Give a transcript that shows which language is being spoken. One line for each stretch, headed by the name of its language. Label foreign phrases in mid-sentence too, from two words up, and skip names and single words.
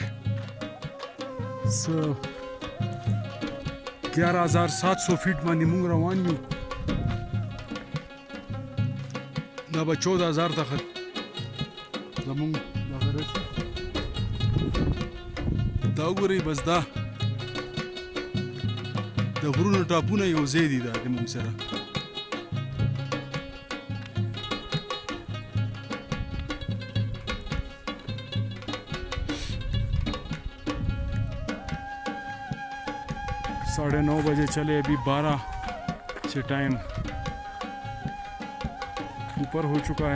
Pashto: So 11,700 feet باندې موږ روان یو. دا به 14,000 ته زموږ دغه رسي. دا وګورئ بس دا د غرونو ټاپونه یو ځای دي دا د موږ سره.
Hindi: साढ़े 9 बजे चले अभी 12 से टाइम ऊपर हो चुका है.